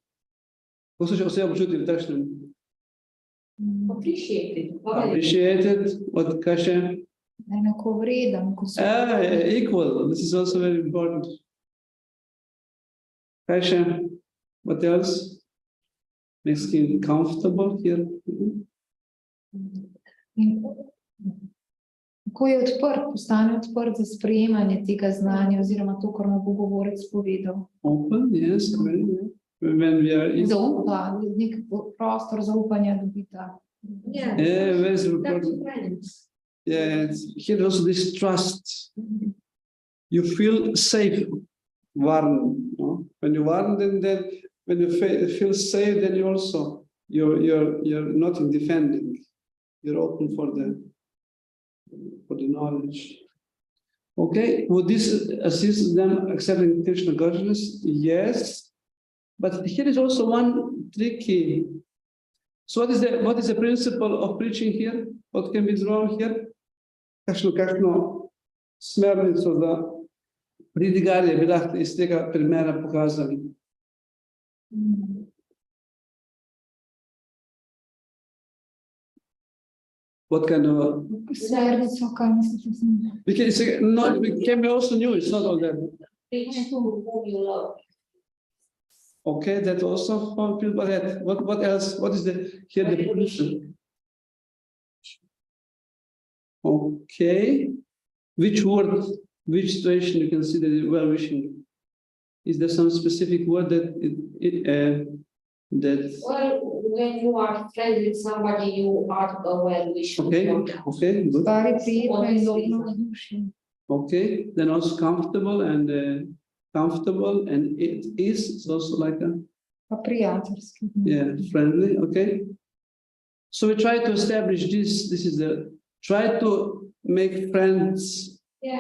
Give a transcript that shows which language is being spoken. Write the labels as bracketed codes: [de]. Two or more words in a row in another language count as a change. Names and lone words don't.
[en] Appreciated. Appreciated. What Kasha? [sl] Enakovreden, ko so [en] Equal. This is also very important. Kasha, what else? Makes him comfortable here. [sl] ko je odprt, postane odprt za sprejemanje tega znanja oziroma to, kar mu bo govorec povedal. [en] Open, yes. When we are [sl] Zaupa, nek prostor zaupanja dobita. [en] Yeah. Very That's important. friends. Yeah, here also this trust. You feel safe, warm. No? When you warm, then when you feel safe, then you also you're not in defending. You're open for the knowledge. Okay, would this assist them accepting Krishna consciousness? Yes, but here is also one tricky. So what is the principle of preaching here? What can be drawn here? [sl] Kakšno smernico za pridigarje bi lahko iz tega primera pokazali? [en] What kind of? [sl] Smernico, kaj mislite z njim? [en] Because it can be also new. It's not all that. Preach to whom you love. Okay, that also for people. That what else? What is here the position? Okay, which word, which situation you consider well wishing? Is there some specific word that that? Well, when you are friends with somebody, you are a well wisher. Okay, good. [sl] Stvari prijetno in udobno vzdušje. [en] Okay, then also comfortable and it is also like a [sl] Pa prijateljski. [en] friendly. Okay, so we try to establish this. This is try to make friends. Yeah,